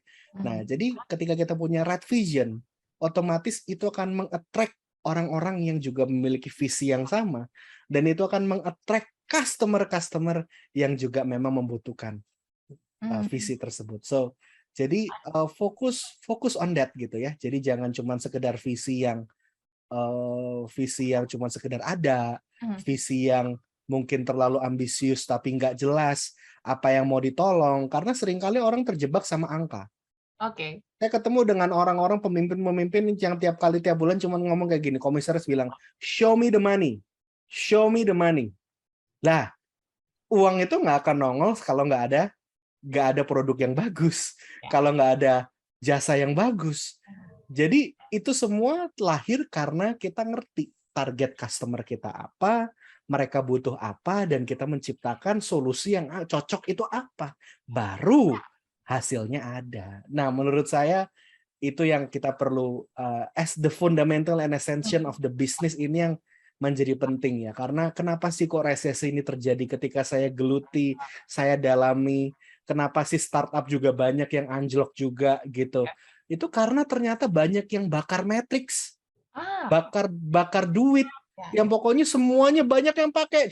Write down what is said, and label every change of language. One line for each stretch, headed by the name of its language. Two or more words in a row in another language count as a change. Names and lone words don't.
Indonesian: Nah, jadi ketika kita punya
English: right vision,
Indonesian: otomatis itu akan meng-attract orang-orang yang juga memiliki visi yang sama, dan itu akan meng-attract customer-customer yang juga memang membutuhkan visi tersebut. So, jadi fokus
English: on that
Indonesian: gitu ya. Jadi jangan cuma sekedar visi yang cuma sekedar ada, visi yang mungkin terlalu ambisius tapi nggak jelas apa yang mau ditolong, karena seringkali orang terjebak sama angka. Oke. Saya ketemu dengan orang-orang pemimpin-pemimpin yang tiap bulan cuma ngomong kayak gini, komisaris bilang,
English: show me the money, show me the money.
Indonesian: Lah, uang itu nggak akan nongol kalau nggak ada produk yang bagus, kalau nggak ada jasa yang bagus. Jadi itu semua lahir karena kita ngerti target customer kita apa, mereka butuh apa, dan kita menciptakan solusi yang cocok itu apa. Baru hasilnya ada. Nah, menurut saya itu yang kita perlu
English: as the fundamental and essential of the business
Indonesian: ini yang menjadi penting ya. Karena kenapa sih kok resesi ini terjadi ketika saya geluti, saya dalami, kenapa sih startup juga banyak yang anjlok juga gitu. Itu karena ternyata banyak yang bakar matrix, bakar duit, yang pokoknya semuanya banyak yang pakai.